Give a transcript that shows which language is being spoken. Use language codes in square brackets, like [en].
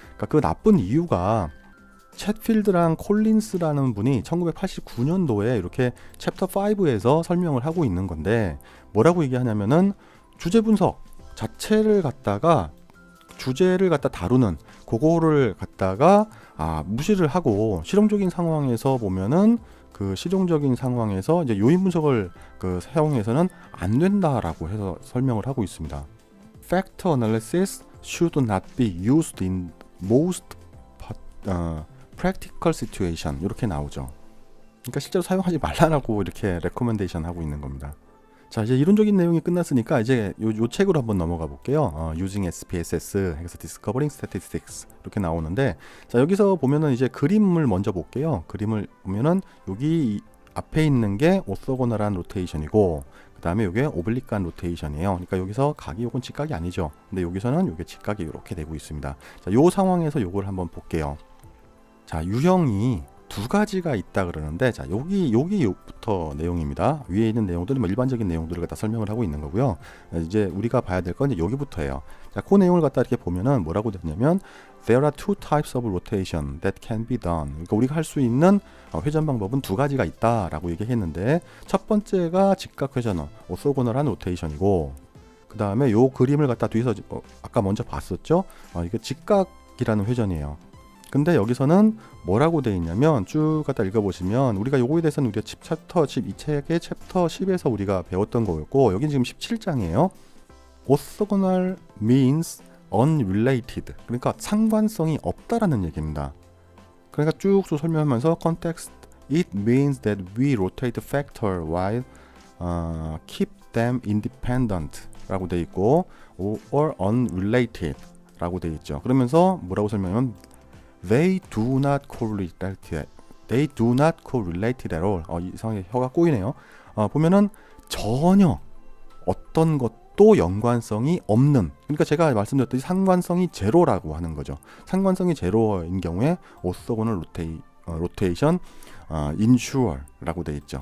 [ko] 그러니까 그 나쁜 이유가 챗필드랑 콜린스라는 분이 1989년도에 이렇게 챕터 5에서 설명을 하고 있는 건데 뭐라고 얘기하냐면은 주제 분석 자체를 갖다가 주제를 갖다 다루는 그거를 갖다가 무시를 하고 실용적인 상황에서 보면은 그 실용적인 상황에서 이제 요인 분석을 사용해서는 안 된다라고 해서 설명을 하고 있습니다. [en] Factor analysis should not be used in most practical situation [ko] 이렇게 나오죠. 그러니까 실제로 사용하지 말라라고 이렇게 레코멘데이션 하고 있는 겁니다. 자, 이제 이론적인 내용이 끝났으니까 이제 요 책으로 한번 넘어가 볼게요. Using SPSS 해서 Discovering Statistics 이렇게 나오는데 자, 여기서 보면은 이제 그림을 먼저 볼게요. 그림을 보면은 여기 앞에 있는 게 오소고널한 로테이션이고 그 다음에 이게 오블리크한 로테이션이에요. 그러니까 여기서 각이 요건 직각이 아니죠. 근데 여기서는 이게 직각이 이렇게 되고 있습니다. 자, 요 상황에서 요걸 한번 볼게요. 자, 유형이 두 가지가 있다 그러는데 자, 여기부터 내용입니다. 위에 있는 내용들은 뭐 일반적인 내용들을 갖다 설명을 하고 있는 거고요. 이제 우리가 봐야 될 건 이제 여기부터예요. 자, 그 내용을 갖다 이렇게 보면은 뭐라고 되냐면 [en] There are two types of rotation that can be done. [ko] 그러니까 우리가 할 수 있는 회전 방법은 두 가지가 있다라고 얘기했는데 첫 번째가 직각 회전, 오소고널한 로테이션이고 그 다음에 요 그림을 갖다 뒤에서 아까 먼저 봤었죠. 이게 직각이라는 회전이에요. 근데 여기서는 뭐라고 되어 있냐면 쭉 갖다 읽어보시면 우리가 요거에 대해서는 우리가 챕터 10, 이 책의 챕터 10에서 우리가 배웠던 거였고 여긴 지금 17장이에요. [en] Orthogonal means unrelated. [ko] 그러니까 상관성이 없다라는 얘기입니다. 그러니까 쭉 설명하면서 [en] context it means that we rotate factor while keep them independent [ko] 라고 되어 있고 [en] or unrelated [ko] 라고 되어 있죠. 그러면서 뭐라고 설명하면 [en] They do not correlated. They do not correlated at all. [ko] 이상하게 혀가 꼬이네요. 보면은 전혀 어떤 것도 연관성이 없는. 그러니까 제가 말씀드렸듯이 상관성이 제로라고 하는 거죠. 상관성이 제로인 경우에 오소고널 로테이션 insure라고 되어 있죠.